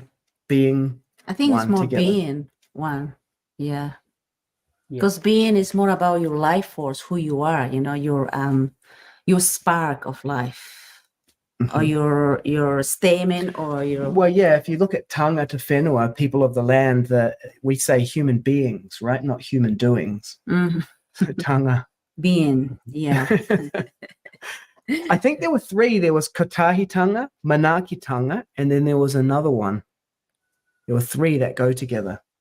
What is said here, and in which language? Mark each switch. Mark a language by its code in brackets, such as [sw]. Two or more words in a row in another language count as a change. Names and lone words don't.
[en] I think it's one more together. being one. Yeah. Because being is more about your life force, who you are, your spark of life. Or your statement or your... Well, yeah, if you look at [mi] tanga te whenua, [en] people of the land, we say human beings, right? Not human doings. So tanga. Being, yeah. I think there were three. There was Kotahitanga, Manakitanga, and then there was another one. There were three that go together.